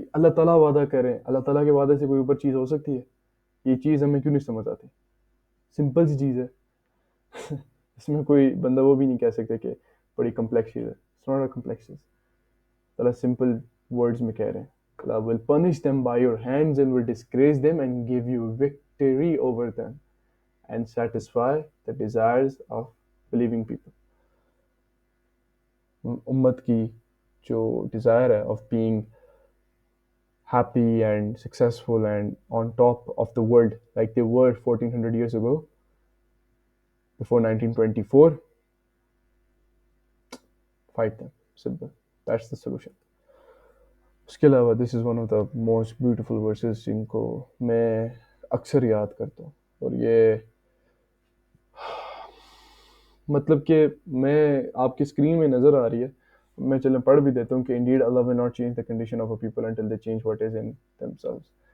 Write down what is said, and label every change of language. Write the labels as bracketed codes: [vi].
[ur] اللہ تعالیٰ وعدہ کریں، اللہ تعالیٰ کے وعدے سے کوئی اوپر چیز ہو سکتی ہے؟ یہ چیز ہمیں کیوں نہیں سمجھ آتی؟ سمپل سی چیز ہے. اس میں کوئی بندہ وہ بھی نہیں کہہ سکتے کہ بڑی کمپلیکس چیز ہے. [en] It's not a complex چیز. [ur] اللہ سمپل ورڈز میں کہہ رہے ہیں [en] Allah will punish them by your hands and will disgrace them and give you victory over them and satisfy the desires of believing people. [ur] امت کی جو ڈیزائر ہے [en] Of being happy and successful and on top of the world like they were 1400 years ago, before 1924, fight them. Simple. That's the solution. [ur] اس کے علاوہ [en] this is one of the most beautiful verses [ur] جن کو میں اکثر یاد کرتا ہوں، اور یہ مطلب کہ میں آپ کی اسکرین میں نظر آ رہی ہے، میں چلیں پڑھ بھی دیتا ہوں کہ [en] indeed Allah will not change the condition of a people until they change what is in themselves.